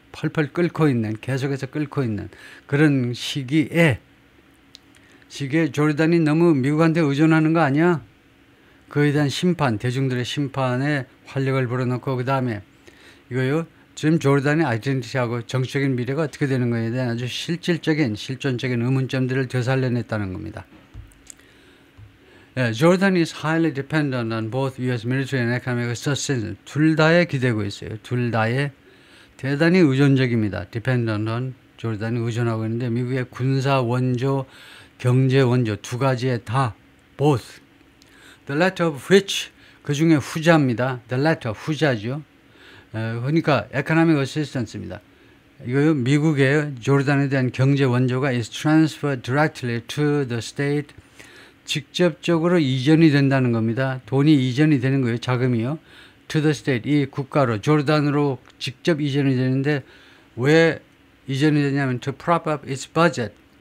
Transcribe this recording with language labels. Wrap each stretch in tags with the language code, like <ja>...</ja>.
<ko>펄펄 끓고 있는, 계속해서 끓고 있는 그런 시기에 조르단이 너무 미국한테 의존하는 거 아니야? 그에 대한 심판, 대중들의 심판에 활력을 불어넣고, 그 다음에 이거요, 지금 조르단의 아이덴티티하고 정치적인 미래가 어떻게 되는 거에 대한 아주 실질적인, 실존적인 의문점들을 되살려냈다는 겁니다.</ko> <en>Jordan is highly dependent on both U.S. military and economic assistance.</en> <ko>둘 다에 기대고 있어요. 둘 다에 대단히 의존적입니다. dependent on, 조르단이 의존하고 있는데 미국의 군사 원조, 경제 원조 두 가지에 다 both.</ko> <en>The latter of which,</en> <ko>그 중에 후자입니다.</ko> <en>The latter,</en> <ko>후자죠. 그러니까 economic assistance입니다. 이거요, 미국의 조르단에 대한 경제 원조가</ko> <en>is transferred directly to the state.</en> <ko>직접적으로 이전이 된다는 겁니다. 돈이 이전이 되는 거예요. 자금이요.</ko> <en>To the state,</en> <ko>이 국가로, 조르단으로 직접 이전이 되는데 왜 이전이 되냐면</ko> <en>to prop up its budget.</en>